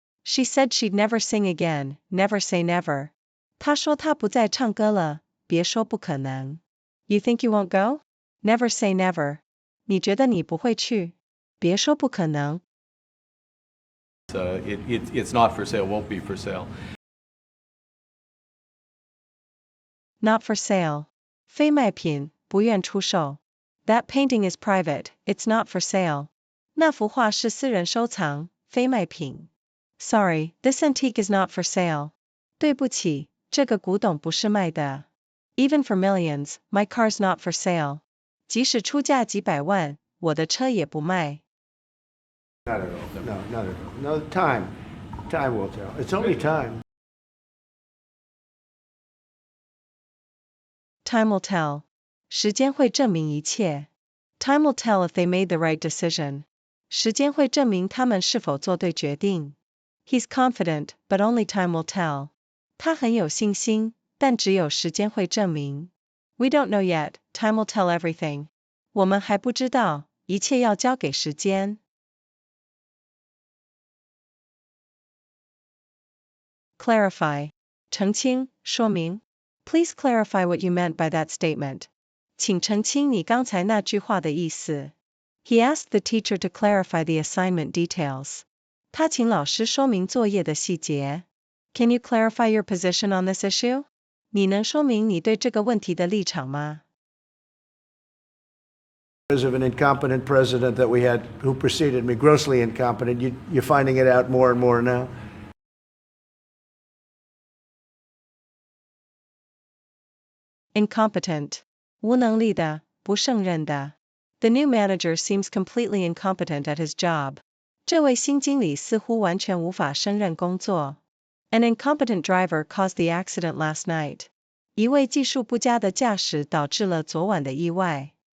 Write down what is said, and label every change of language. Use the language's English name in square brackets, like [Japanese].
[English] She said she'd never sing again, never say never. [Chinese] 她说她不再唱歌了，别说不可能。 [English] You think you won't go? Never say never. [Chinese] 你觉得你不会去？别说不可能。 [English] It's not for sale, won't be for sale. Not for sale. [Chinese] 非卖品，不愿出售。 [English] That painting is private, it's not for sale. [Chinese] 那幅画是私人收藏，非卖品。 [English] Sorry, this antique is not for sale. [Chinese] 对不起，这个古董不是卖的。 [English] Even for millions, my car's not for sale. [Chinese] 即使出价几百万，我的车也不卖。 [English] Not at all. No, not at all. No, time will tell. It's only time. Time will tell. [Chinese] 时间会证明一切。 [English] Time will tell if they made the right decision. [Chinese] 时间会证明他们是否做对决定。 [English] He's confident, but only time will tell. [Chinese] 他很有信心，但只有时间会证明。 [English] We don't know yet, time will tell everything. [Chinese] 我们还不知道，一切要交给时间。 Clarify. 澄清，说明。 [English] Please clarify what you meant by that statement. [Chinese] 请澄清你刚才那句话的意思。 [English] He asked the teacher to clarify the assignment details. [Chinese] 他请老师说明作业的细节。 [English] Can you clarify your position on this issue? [Chinese] 你能说明你对这个问题的立场吗？ [English] Because of an incompetent president that we had who preceded me, grossly incompetent, you're finding it out more and more now. [Chinese] Incompetent. 无能力的，不胜任的。 [English] The new manager seems completely incompetent at his job. [Chinese] 这位新经理似乎完全无法胜任工作。 [English] An incompetent driver caused the accident last night. [Chinese] 一位技术不佳的驾驶导致了昨晚的意外。